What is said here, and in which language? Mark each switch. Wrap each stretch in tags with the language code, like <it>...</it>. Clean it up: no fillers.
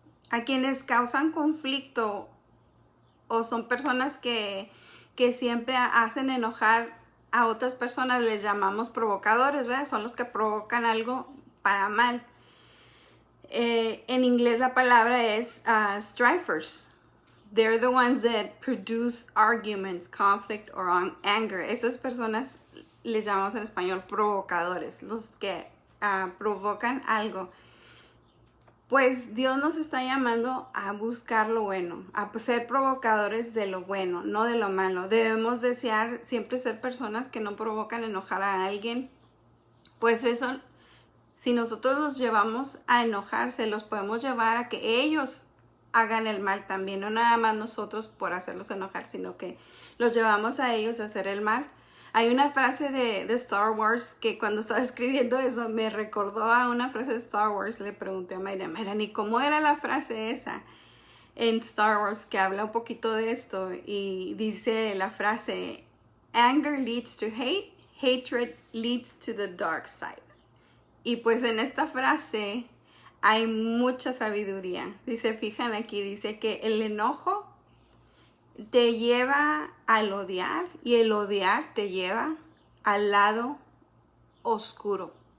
<es>A quienes causan conflicto o son personas que siempre hacen enojar a otras personas, les llamamos provocadores, ¿verdad? Son los que provocan algo para mal. En inglés la palabra es strifers.</es> <en>They're the ones that produce arguments, conflict, or anger.</en> <es>Esas personas les llamamos en español provocadores, los que provocan algo. Pues Dios nos está llamando a buscar lo bueno, a ser provocadores de lo bueno, no de lo malo. Debemos desear siempre ser personas que no provocan enojar a alguien. Pues eso, si nosotros los llevamos a enojarse, los podemos llevar a que ellos hagan el mal también, no nada más nosotros por hacerlos enojar, sino que los llevamos a ellos a hacer el mal. Hay una frase de Star Wars que cuando estaba escribiendo eso me recordó a una frase de Star Wars. Le pregunté a Mayra, ¿y cómo era la frase esa en Star Wars que habla un poquito de esto? Y dice la frase,</es> <en>anger leads to hate, hatred leads to the dark side.</en> <es>Y pues en esta frase hay mucha sabiduría. Si se fijan aquí, dice que el enojo te lleva al odiar y el odiar te lleva al lado oscuro.</es>